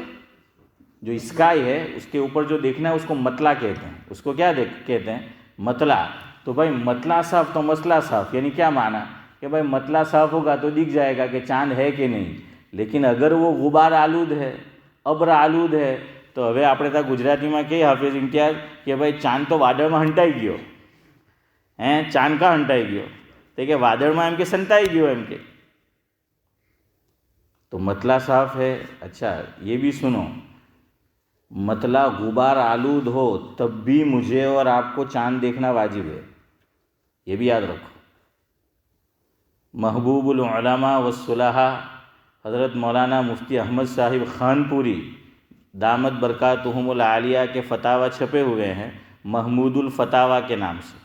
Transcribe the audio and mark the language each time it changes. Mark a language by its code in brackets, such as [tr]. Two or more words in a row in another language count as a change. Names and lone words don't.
[ur] جو اسکائی ہے اس کے اوپر جو دیکھنا ہے اس کو مطلع کہتے ہیں. اس کو کیا کہتے ہیں؟ مطلع. تو بھائی مطلع صاف تو مسئلہ صاف، یعنی کیا معنی؟ کہ بھائی مطلع صاف ہوگا تو دکھ جائے گا کہ چاند ہے کہ نہیں. لیکن اگر وہ غبار آلود ہے، ابر آلود ہے تو [gu] હવે આપણે ત્યાં ગુજરાતીમાં કહીએ હાફિઝ ઇમ્તિયાઝ કે ભાઈ ચાંદ તો વાદળમાં હંટાઈ ગયો. ચાંદ કાં હંટાઈ ગયો? તો કે વાદળમાં એમ કે સંતાઈ ગયો એમ કે. [ur] تو مطلع صاف ہے. اچھا یہ بھی سنو، مطلع غبار آلود ہو تب بھی مجھے اور آپ کو چاند دیکھنا واجب ہے، یہ بھی یاد رکھو. محبوب العلماء والصلحاء حضرت مولانا مفتی احمد صاحب خانپوری دامت برکاتہم العالیہ کے فتاوی چھپے ہوئے ہیں محمود الفتاوی کے نام سے.